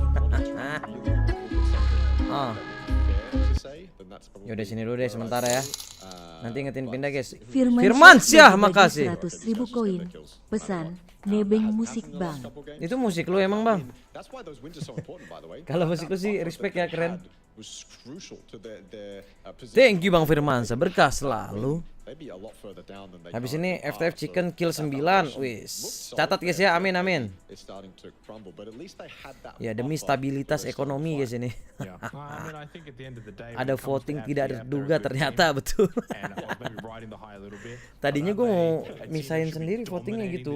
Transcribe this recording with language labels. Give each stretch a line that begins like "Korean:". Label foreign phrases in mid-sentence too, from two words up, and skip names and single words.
Indonesian: Yaudah sini dulu deh sementara ya. Nanti ingetin pindah guys. Firmansyah makasih. 100.000 koin. Pesan nebeng musik bang. Itu musik lu emang bang? Kalau musik lu sih respect ya, keren.
English: Thank you
Indonesian: Bang Firmansyah, berkah selalu. Habis ini FTF Chicken kill 9. Wis. Catat guys ya, amin amin. Ya demi stabilitas ekonomi guys ini. Ada voting tidak terduga ternyata, betul. Tadinya gue mau misahin sendiri votingnya gitu.